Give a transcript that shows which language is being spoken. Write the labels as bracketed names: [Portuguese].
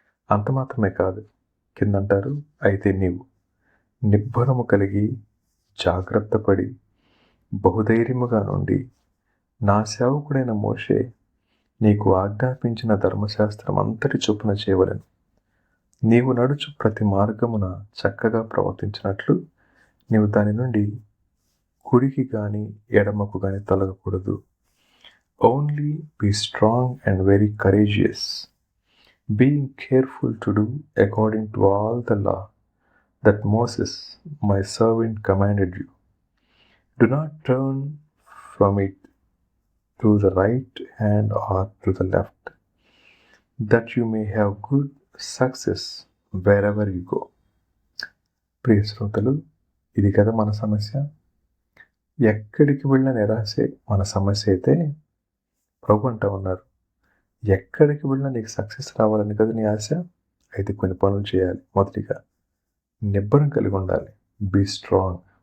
[Telugu] అంత మాత్రమే కాదు, కిందంటారు, అయితే నీవు నిబ్బరము కలిగి జాగ్రత్త పడి బహుధైర్యముగా నుండి నా సేవకుడైన మోషే నీకు ఆజ్ఞాపించిన ధర్మశాస్త్రం అంతటి చొప్పున చేయవలెను. నీవు నడుచు ప్రతి మార్గమున చక్కగా ప్రవర్తించినట్లు నీవు దాని నుండి కుడికి గాని ఎడమకు గాని తొలగకూడదు. [English] Only be strong and very courageous, being careful to do according to all the law that Moses my servant commanded you. Do not turn from it to the right hand or to the left, that you may have good success wherever you go. [Telugu] ప్రియ శ్రోతలు, ఇది కదా మన సమస్య. ఎక్కడికి వెళ్ళిన నిరాశే మన సమస్య అయితే ప్రభు అంటా ఉన్నారు, ఎక్కడికి వెళ్ళినా నీకు సక్సెస్ రావాలని కదా నీ ఆశ. అయితే కొన్ని పనులు చేయాలి. మొదటిగా నిబ్బరం కలిగి ఉండాలి, [English] Be strong.